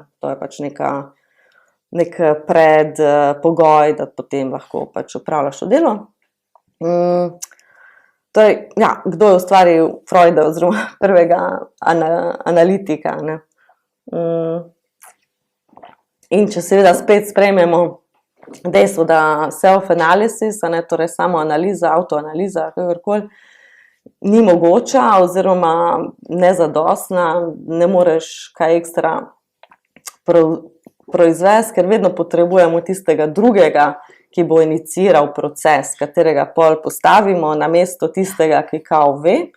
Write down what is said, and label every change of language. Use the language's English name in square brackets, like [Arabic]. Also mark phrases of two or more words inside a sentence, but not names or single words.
[Slovenian] To je pač nek predpogoj, da potem lahko pač opravljaš to delo. Torej, ja, kdo je ustvaril Freuda oziroma prvega analitika, ne. In če seveda spet sprejmemo dejstvo, da self-analysis, a ne, torej samoanaliza, avtoanaliza, kakorkoli, ni mogoča oziroma nezadostna, ne moreš kaj ekstra proizvesti, ker vedno potrebujemo tistega drugega, ki bo iniciiral proces, katerega pol postavimo namesto tistega, ki kao ve.